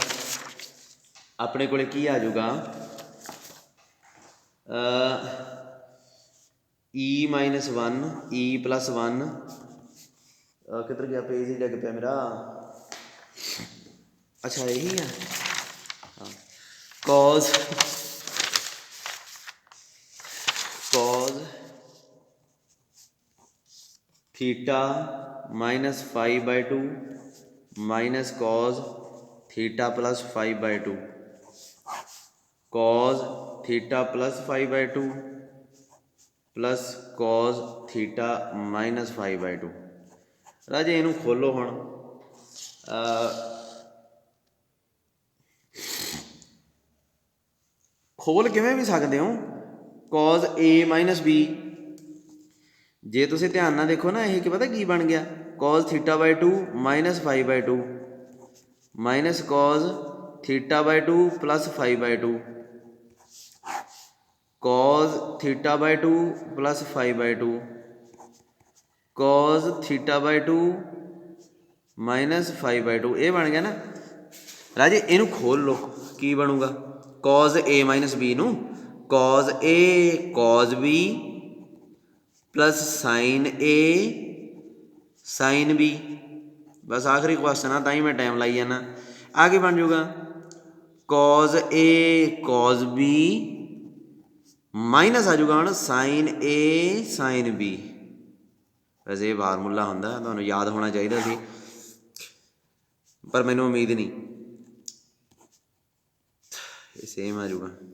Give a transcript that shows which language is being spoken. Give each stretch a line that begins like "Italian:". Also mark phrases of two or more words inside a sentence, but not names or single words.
Punjabi: ਆਪਣੇ ਕੋਲ ਕੀ ਆ ਜਾਊਗਾ,
English: e-1 e+1,
Punjabi: ਕਿੱਧਰ ਗਿਆ ਪੇਜ ਹੀ ਲੱਗ ਪਿਆ ਮੇਰਾ। ਅੱਛਾ ਇਹੀ ਆ, ਹਾਂ,
English: cos θ - 5/2 cos θ + 5/2, cos θ + 5/2 cos θ - 5/2।
Punjabi: ਰਾਜੇ ਇਹਨੂੰ ਖੋਲੋ ਹੁਣ, ਖੋਲ ਕਿਵੇਂ ਵੀ ਸਕਦੇ ਹੋ।
English: cos A - B,
Punjabi: ਜੇ ਤੁਸੀਂ ਧਿਆਨ ਨਾਲ ਦੇਖੋ ਨਾ, ਇਹ ਕੀ ਪਤਾ ਕੀ ਬਣ ਗਿਆ,
English: cos θ/2 - 5/2 cos θ/2 + 5/2 cos θ/2 + 5/2 cos θ/2 - 5/2।
Punjabi: ਇਹ ਬਣ ਗਿਆ ਨਾ ਰਾਜੇ। ਇਹਨੂੰ ਖੋਲ ਲਓ, ਕੀ ਬਣੂਗਾ,
English: cos A - B
Punjabi: ਨੂੰ
English: cos A cos B + sin A sin B।
Punjabi: ਬਸ ਆਖਰੀ ਕੁਐਸਚਨ ਆ, ਤਾਂ ਹੀ ਮੈਂ ਟਾਈਮ ਲਾਈ ਜਾਂਦਾ। ਆ ਕੀ ਬਣ ਜਾਊਗਾ,
English: cos A cos B
Punjabi: ਮਾਈਨਸ ਆ ਜਾਊਗਾ ਹੁਣ
English: sin A sin B।
Punjabi: ਵੈਸੇ ਇਹ ਫਾਰਮੂਲਾ ਹੁੰਦਾ, ਤੁਹਾਨੂੰ ਯਾਦ ਹੋਣਾ ਚਾਹੀਦਾ ਸੀ, ਪਰ ਮੈਨੂੰ ਉਮੀਦ ਨਹੀਂ। ਇਹ ਸੇਮ ਆ ਜਾਊਗਾ।